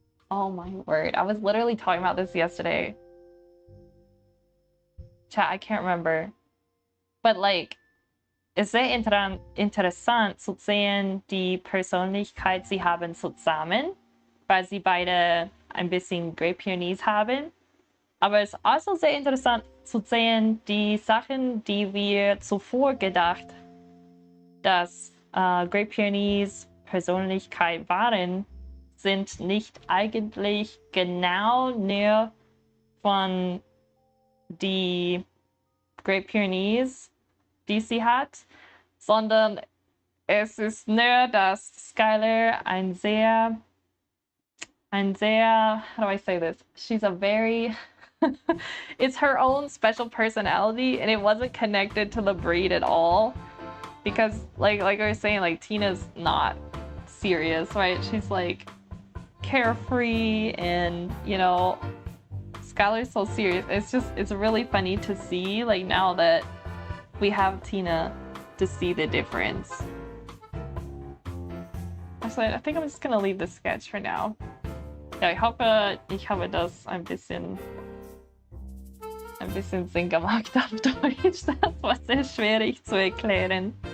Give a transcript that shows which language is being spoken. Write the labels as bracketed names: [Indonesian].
[English] Oh my word, I was literally talking about this yesterday. Chat, I can't remember. But like, [German] es ist sehr interessant zu sehen, die Persönlichkeit sie haben zusammen, weil sie beide ein bisschen Great Pyrenees haben. Aber es ist also sehr interessant zu sehen, die Sachen, die wir zuvor gedacht, dass Great Pyrenees Persönlichkeit waren, sind nicht eigentlich genau nur von die Great Pyrenees, die sie hat, sondern es ist nur, dass Skylar ein sehr, [English] how do I say this? She's a very, it's her own special personality, and it wasn't connected to the breed at all. Because like I was saying, like Tina's not serious, right? She's like carefree, and you know, Skylar's so serious. It's really funny to see, like, now that we have Tina, to see the difference. Actually, I think I'm just gonna leave the sketch for now. [German] Ja, ich hoffe, das ein bisschen Sinn gemacht auf Deutsch. Das war sehr schwierig zu erklären.